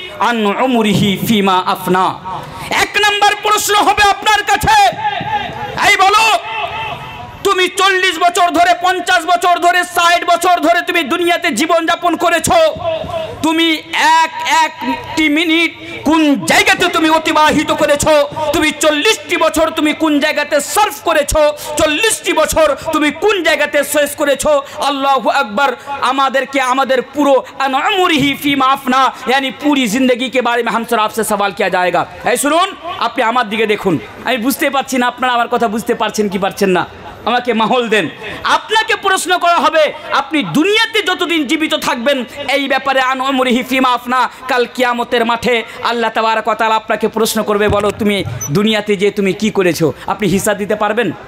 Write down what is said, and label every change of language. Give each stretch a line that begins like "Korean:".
Arabic: আন উমরিহি ফিমা আফনা।
Bangla: 1 নম্বর প্রশ্ন হবে আপনার কাছে, এই বলো তুমি 40 বছর ধরে, 50 বছর ধরে, 60 বছর ধরে তুমি দুনিয়াতে জীবন যাপন করেছো, তুমি একটি মিনিট কোন জায়গাতে তুমি অতিবাহিত করেছো? তুমি 40টি বছর তুমি কোন জায়গাতে সার্ভ করেছো? 40টি বছর তুমি কোন জায়গাতে শেষ করেছো? আল্লাহু আকবার। আমাদেরকে আমাদের পুরো
Arabic: অনুমরিহি ফিমা আফনা
Hindi: यानी पूरी जिंदगी के बारे में हमसे आपसे सवाल किया जाएगा।
Bangla: এই শুনুন, আপনি আমার দিকে দেখুন, আমি বুঝতে পারছি না আপনারা আমার কথা বুঝতে পারছেন কি পারছেন না, আমাকে মাহল দেন। আপনাকে প্রশ্ন করা হবে আপনি দুনিয়াতে যতদিন জীবিত থাকবেন এই ব্যাপারে
Arabic: আন উমরিহি ফিমা আফনা।
Bangla: কাল কিয়ামতের মাঠে আল্লাহ তাবারক ওয়া তাআলা আপনাকে প্রশ্ন করবে, বলো তুমি দুনিয়াতে যে তুমি কি করেছো, আপনি হিসাব দিতে পারবেন?